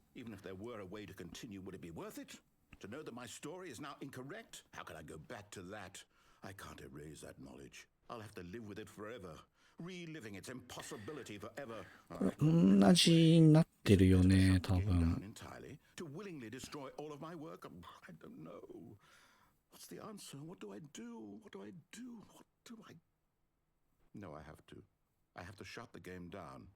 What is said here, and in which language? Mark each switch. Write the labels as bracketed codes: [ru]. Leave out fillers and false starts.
[en] Even if there were a way to continue, would it be worth it? To know that my story is now incorrect? How can I go back to that? I can't erase that knowledge. I'll have to live with it forever. Reliving its impossibility forever. [ja] 同じになってるよね、多分。 [en] To willingly destroy all of my work? I don't know.What's the answer? What do I do? What do I do? What do I... No, I have to. I have to shut the game down.